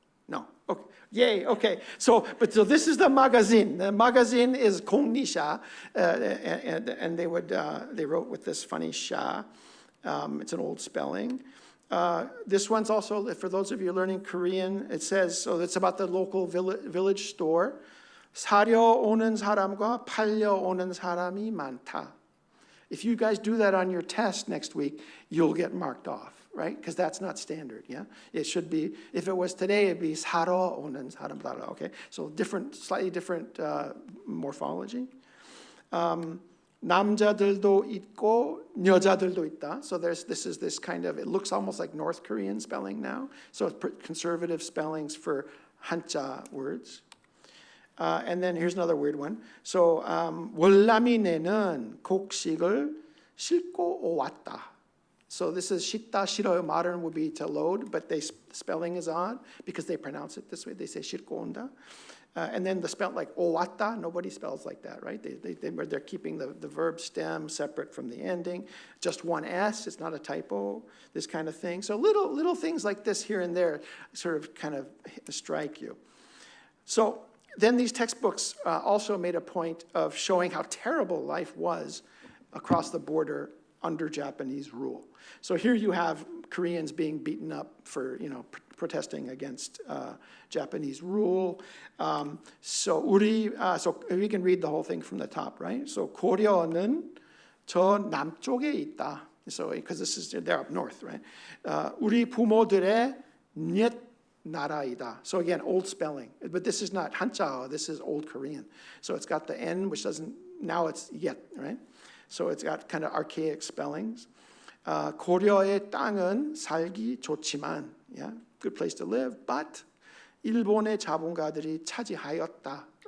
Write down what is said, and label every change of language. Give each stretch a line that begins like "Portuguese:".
English: No, okay, yay, okay. So this is the magazine. The magazine is Kongnisha, and they wrote with this funny sha. It's an old spelling. This one's also, for those of you learning Korean, it says, so it's about the local village store.
Korean: 사려 오는 사람과 팔려 오는 사람이 많다.
English: If you guys do that on your test next week, you'll get marked off, right? Because that's not standard, yeah? It should be, if it was today, it'd be
Korean: 사러 오는 사람,
English: okay? So slightly different morphology.
Korean: 남자들도 있고 여자들도 있다.
English: So this is this kind of, it looks almost like North Korean spelling now. So it's conservative spellings for Hanja words. And then here's another weird one.
Korean: So 월남이네는 곡식을 싣고 왔다.
English: So this is
Korean: 싣다, 싫어요.
English: Modern would be to load, but the spelling is odd because they pronounce it this way. They say
Korean: 싣고 온다.
English: And then the spell like 오왔다, nobody spells like that, right? They're keeping the verb stem separate from the ending. Just one S, it's not a typo, this kind of thing. So little things like this here and there sort of kind of strike you. So then these textbooks also made a point of showing how terrible life was across the border under Japanese rule. So here you have Koreans being beaten up for, protesting against Japanese rule. So we can read the whole thing from the top, right?
Korean: So 고려는 저 남쪽에 있다.
English: So because they're up north, right?
Korean: 우리 부모들의 옛 나라이다.
English: So again, old spelling, but this is not Hancha, this is Old Korean. So it's got the N, which doesn't, now it's yet, right? So it's got kind of archaic spellings.
Korean: 고려의 땅은 살기 좋지만,
English: yeah, good place to live, but
Korean: 일본의 자본가들이 차지하였다.